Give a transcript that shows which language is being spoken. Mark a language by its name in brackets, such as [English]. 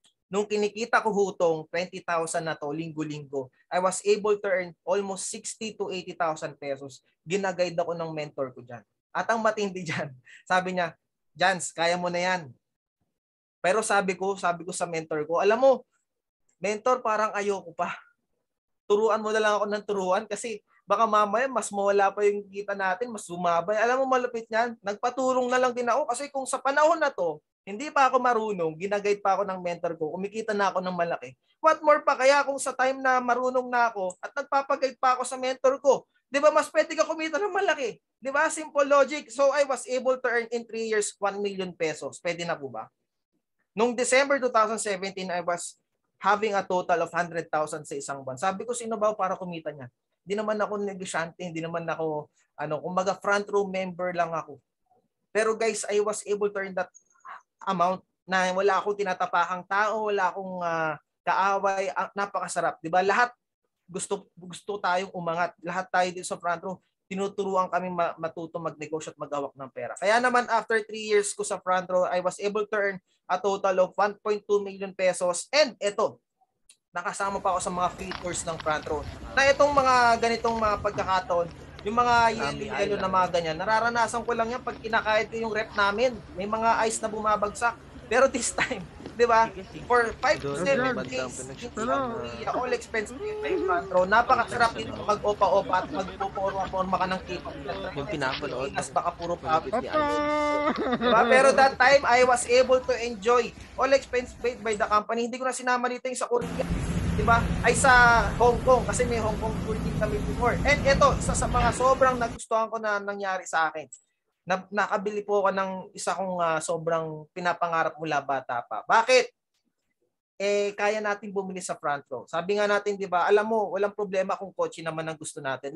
[Filipino] Nung kinikita ko hutong 20,000 na to, linggo-linggo, [English] I was able to earn almost 60 to 80,000 pesos. [Filipino] Ginaguide ako ng mentor ko dyan. At ang matindi dyan, sabi niya, Jans, kaya mo na yan. Pero sabi ko sa mentor ko, alam mo, mentor, parang ayoko pa. Turuan mo na lang ako ng turuan kasi baka mamaya mas mawala pa yung kita natin, mas bumabay. Alam mo, malupit niyan, nagpatulong na lang din ako kasi kung sa panahon na to, hindi pa ako marunong, ginaguide pa ako ng mentor ko, kumikita na ako ng malaki. [English] What more [Filipino] pa kaya kung sa time na marunong na ako at nagpapaguide pa ako sa mentor ko, di ba mas pwede ka kumita ng malaki? Di ba? [English] Simple logic. So I was able to earn in 3 years 1 million pesos. [Filipino] Pwede na po ba? [English] Nung December 2017, I was having a total of 100,000 [Filipino] sa isang buwan. Sabi ko, sino ba para kumita niya? Hindi naman ako negosyante, hindi naman ako, kumbaga front row member lang ako. Pero guys, [English] I was able to earn that amount [Filipino] na wala akong tinatapakang tao, wala akong kaaway, napakasarap. Diba? Lahat gusto tayong umangat. Lahat tayo dito sa front row, tinuturuan kami matuto magnegosyo at maghawak ng pera. Kaya naman [English] after 3 years ko sa front row, I was able to earn a total of 1.2 million pesos. [Filipino] And ito, nakasama pa ako sa mga free tours ng front row. Na itong mga ganitong mga pagkakataon, yung mga yelo na mga ganyan, nararanasan ko lang yan pag kinakahit ko yung rep namin. May mga ice na bumabagsak. Pero [English] this time, [Filipino] di ba? [English] For 5 to 7 days, all expense paid front row. [Filipino] Napakasarap dito mag-opa-opa at magpuporma ka ng K-pop. Yung pinapanood. Tapos baka puro profit. Diba? [English] Pero that time, I was able to enjoy all expense paid by the company. [Filipino] Hindi ko na sinama dito yung sa Korea. Diba? Ay sa Hong Kong. Kasi may Hong Kong tour din kami before. And ito, isa sa mga sobrang nagustuhan ko na nangyari sa akin. Nakabili po ako ng isa kong sobrang pinapangarap mula bata pa. Bakit? Kaya natin bumili sa front row. Sabi nga natin, 'di ba? Alam mo, walang problema kung kotse naman ang gusto natin.